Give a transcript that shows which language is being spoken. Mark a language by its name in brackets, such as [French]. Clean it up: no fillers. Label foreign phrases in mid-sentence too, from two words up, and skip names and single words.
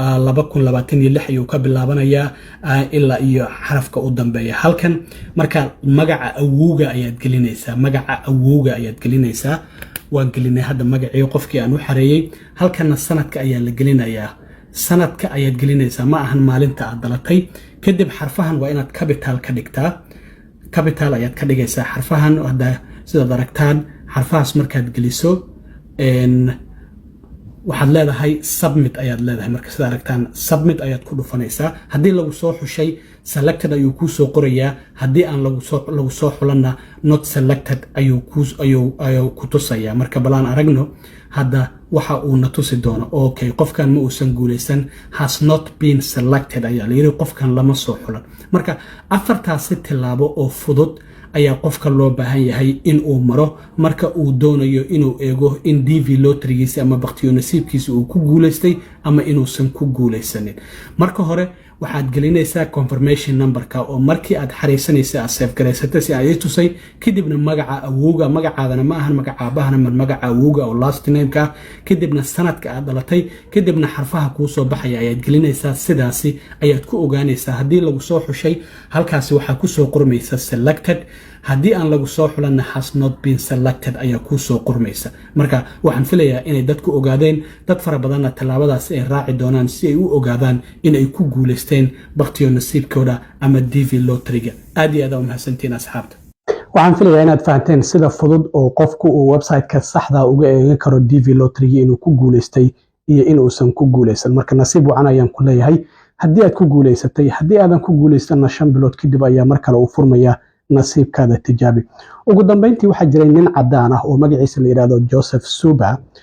[Somali] 2026 ayuu ka bilaabanayaa ilaa iyo xarafka u dambeeya halkan marka magaca awowga ayaad gelinaysaa magaca awowga ayaad gelinaysaa waan gelinay hadda magacii qofkii aan u xareeyay halkana sanadka ayaa la gelinayaa sanadka ayaad gelinaysaa ma ahan maalinta aad dhalatay kadib xarfahan waa inaad capital ka dhigtaa capital ayaad ka dhigaysaa xarfahan hadda sidaad aragtaan xarfahaas markaad geliso waxaad leedahay submit ayaad leedahay marka sidaad aragtaan submit ayaad ku dhufanaysaa haddii lagu soo xushay selected ayuu kuu soo qorayaa haddii aan lagu soo xulanna [English] not selected [Somali] ayuu ku tusayaa marka balaan aragno hadda waxa uu na tusi doono okay qofkan ma uusan guuleysan [English] has not been [Somali] selected ayaa la yiri qofkan lama soo xulan marka afartaasi tilaabo oo fudud ayaa qofka loo baahan yahay in uu maro marka uu doonayo inuu eego in DV lottery-giisa ama baqtiyo nasiibkiisa uu ku guuleystay ama inuusan ku guuleysanin marka hore waxaad gelinaysaa [English] confirmation numberka [Somali] oo markii aad xareysanaysa aad save gareysatay si ay tusay kadibna magaca awowga magacaadana ma ahan magaca aabahana magaca awowga oo [English] last name-ka [Somali] kadibna sanadka aad dhalatay kadibna xarfaha ku soo baxaya ayaad gelinaysaa sidaasi ayaad ku ogaanaysaa hadii lagu soo xushay halkaasi waxa ku soo qormaysa selected haddii aan lagu soo xulanna [English] has not been selected [Somali] ayaa ku soo qormaysa marka waxaan filayaa inay dadku ogaadeen dad fara badanna talaabadaas ay raaci doonaan si ay u ogaadaan in ay ku guuleysteen baqtiyo nasiibkooda ama DV lottery-ga aad iyo aad u mahadsantiin asxaabta waxaan filayaa inaad fahanteen sida fudud oo qofku uu website-ka saxda uga eegan karo DV lottery inuu ku guuleystay iyo in uusan ku guuleysan marka nasiib wacan ayaan ku leeyahay haddii aad ku guuleysatay haddii aadan ku guuleysanna 5 bilood kadib ayaa mar kale uu furmaya nasiibkaada tijaabi ugu dambeyntii waxaa jiray nin cadaan ah oo magaciisa la yiraahdo Joseph Suba